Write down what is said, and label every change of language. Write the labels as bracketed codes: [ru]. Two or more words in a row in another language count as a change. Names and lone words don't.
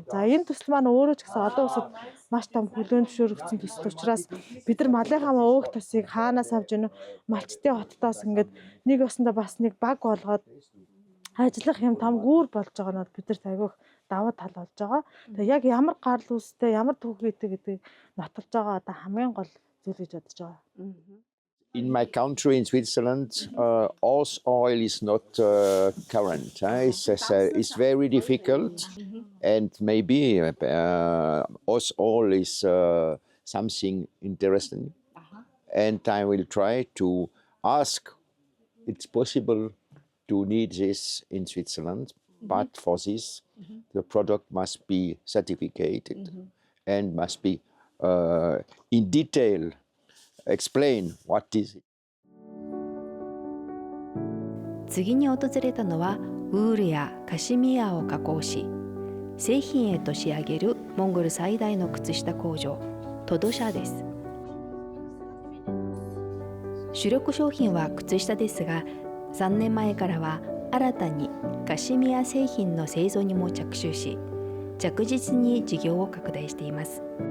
[mn] За энэ төсөл маань өөрөө ч гэсэн олон улсад маш том хүлээн зөвшөөрөгдсөн төсөл учраас бид нар малынхаа өөх тосыг хаанаас авж ийнө, малчтын хоттоос ингээд нэг өсөндөө бас нэг баг болгоод ажиллах юм том гүүр болж байгаа нь бид нарт айгүйх давуу тал болж байгаа. Тэгээ яг ямар гарал үүстэй, ямар түүхийтэй гэдгийг нотолж байгаа одоо хамгийн гол зүйл гэж бодож байгаа. [en] In my country, in Switzerland, horse oil is not current. It's very difficult, and maybe horse oil is something interesting. And I will try to ask. It's possible to need this in Switzerland, but for this, the product must be certificated and must be in detail. Explain what is it. [ja] 次に訪れたのはウールやカシミヤを加工し製品へと仕上げるモンゴル最大の靴下工場トド社です。主力商品は靴下ですが、3年前からは新たにカシミヤ製品の製造にも着手し、着実に事業を拡大しています。